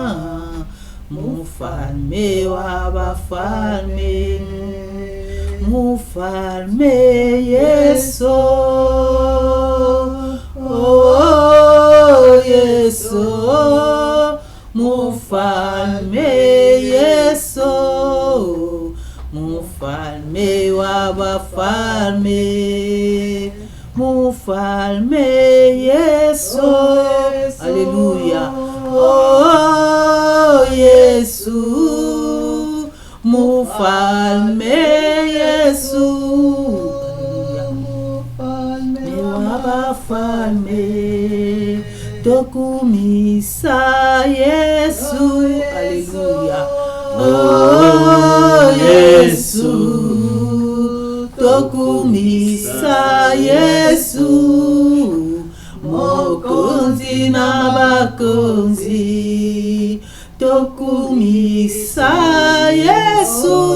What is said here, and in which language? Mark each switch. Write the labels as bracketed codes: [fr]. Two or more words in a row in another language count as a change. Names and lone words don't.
[sw] Mufalme wa bafalme, mufalme Yesu, oh Yesu, mufalme Yesu, mufalme wa bafalme, mufalme Yesu, Alléluia. Oh Yesu, mufalme Yesu, mufalme wa bafalme, [ln] tokumisa Yesu, Alléluia. Oh Yesu, tokumisa Yesu, mokonzi na bakonzi, tokumisa Yesu,